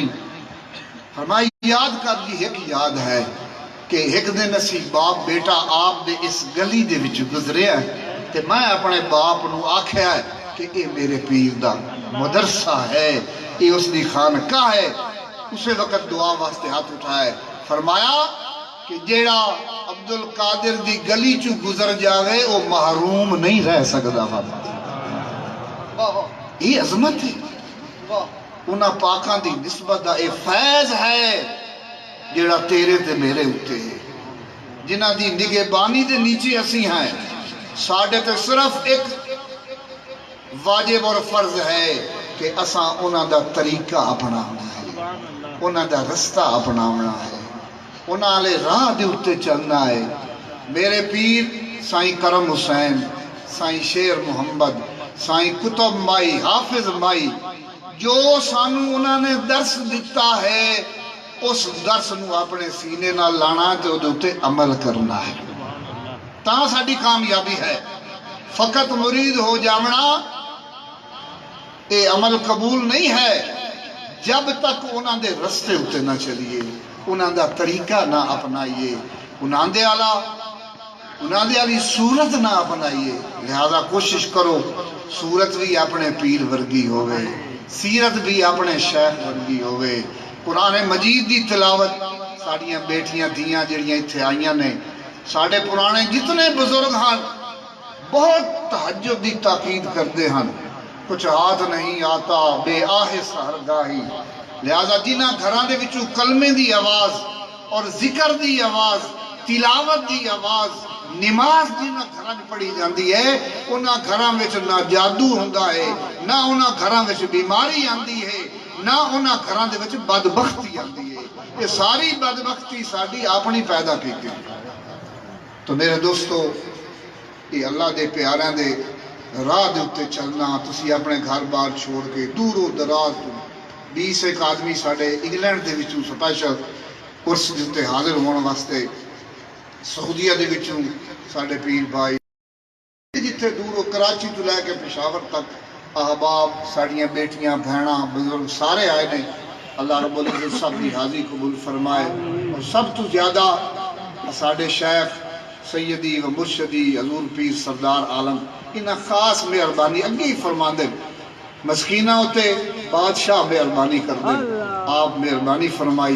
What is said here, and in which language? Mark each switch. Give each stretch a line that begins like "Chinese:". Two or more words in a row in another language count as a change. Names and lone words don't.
Punjabi: فرمایا یاد کر دی ایک یاد ہے کہ ایک دن اسی باپ بیٹا آپ دے اس گلی دے وچ گزرے ہیں تے میں اپنے باپ نو آکھیا ہے کہ یہ میرے پیر دا مدرسہ ہے، یہ اس دی خانقاہ ہے. اسے وقت دعا واسطے ہاتھ اٹھائے. فرمایا کہ جیڑا عبد القادر دی گلی چو گزر جاوے وہ محروم نہیں رہ سکدا.
Urdu: یہ عظمت ہے،
Punjabi: انہاں پاکاں دی نسبت دا اے فیض ہے جیڑا تیرے تے میرے ہوتے ہیں، جنہاں دی نگہبانی دے نیچے اسی ہیں. ساڑھے تے صرف ایک واجب اور فرض ہے کہ اساں انہاں دا طریقہ اپناونا ہے، انہاں دا رستہ اپناونا ہے، انہاں والے راہ دے اتے چلنا ہے۔ میرے پیر سائیں کرم حسین، سائیں شیر محمد، سائیں کتب مائی، حافظ مائی، جو سانو انہاں نے درس دیتا ہے اس درس نو اپنے سینے نہ لانا تے اودے اتے عمل کرنا ہے، تاں ساڈی کامیابی ہے۔ فقط مرید ہو جاونا اے عمل قبول نہیں ہے جب تک انہاں دے رستے اتے نہ چلیے، انہاں دا طریقہ نہ اپنائیے، انہاں دے والی صورت نہ اپنائیے۔ لہذا کوشش کرو صورت بھی اپنے پیر ورگی ہوئے، سیرت بھی اپنے شیخ ورگی ہوئے، قرآن مجید دی تلاوت ساڑیاں بیٹیاں دیاں جڑیاں اتھے آئیاں نے، ساڑے پرانے جتنے بزرگ ہیں بہت تہجد دی تاکید کرتے ہیں،
Urdu: کچھ ہاتھ نہیں آتا بے آہ سحرگاہی۔
Punjabi: لہذا جنہ گھراں دے وچوں کلمے دی آواز اور ذکر دی آواز، تلاوت دی آواز، نماز جنہ گھراں پڑھی جاندی ہے، انہاں گھراں وچ نہ جادو ہوندا ہے، نہ انہاں گھراں وچ بیماری آندی ہے، نہ انہاں گھراں دے وچ بدبختی آندی ہے۔ یہ ساری بدبختی ساڈی اپنی پیدا کیتی۔ تو میرے دوستو، یہ اللہ دے پیاراں دے راہ دے اتے چلنا، تسی اپنے گھر بار چھوڑ کے دور و دراز تو 20 ایک آدمی ساڑے انگلینڈ دے وچوں سپیشل عرس دے اتے حاضر ہونے واسطے، سعودیہ دے وچوں ساڑے پیر بھائی، جتھے دور و کراچی تو لے کے پشاور تک احباب، ساڑیاں بیٹیاں، بہناں، بزرگ سارے آئے نے۔
Arabic: اللہ رب العزت
Punjabi: سب کی حاضری قبول فرمائے، اور سب تو زیادہ ساڑے شیخ
Arabic: سیدی و مرشدی
Punjabi: حضور پیر سردار عالم انہاں خاص مہربانی اگے ہی فرما دے، مسکینہ ہوتے بادشاہ مہربانی کر دے، آپ مہربانی فرمائی۔